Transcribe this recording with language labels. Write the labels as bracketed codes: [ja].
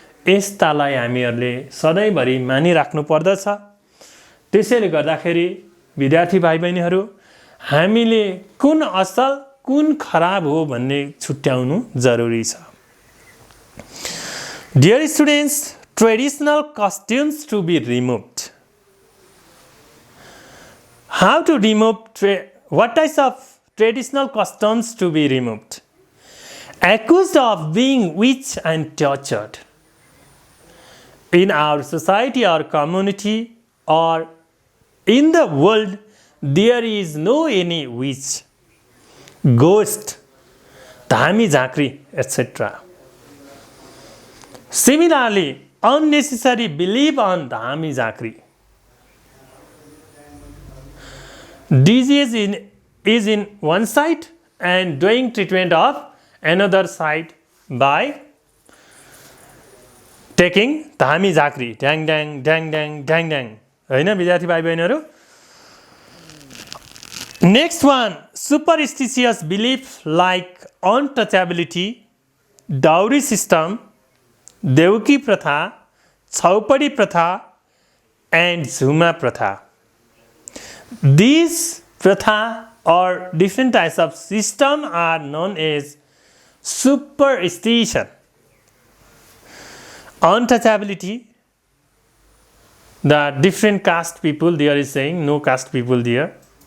[ne] यस्तालाई हामीहरूले सधैँभरि मानिराख्नु पर्दछ। त्यसैले गर्दाखेरि विद्यार्थी भाइ बहिनीहरू, हामीले कुन असल कुन खराब हो भन्ने छुट्याउनु जरुरी छ। [en] Dear students, traditional costumes to be removed. How to remove what types of traditional customs to be removed? Accused of being witch and tortured. In our society or community or in the world, there is no any witch, ghost, dhami jhankri, etc. Similarly, unnecessary belief on dhami jhankri. Disease is in one side and doing treatment of another side by taking dhami jhankri, ड्याङ ड्याङ ड्याङ ड्याङ ड्याङ ड्याङ, [ne] होइन विद्यार्थी भाइ बहिनीहरू? [en] Next one, superstitious belief like untouchability, dowry system, Deuki pratha, Chhaupadi pratha and Jhuma pratha. These pratha or different types of system are known as superstition. Untouchability, the different caste people, there is saying no caste people there.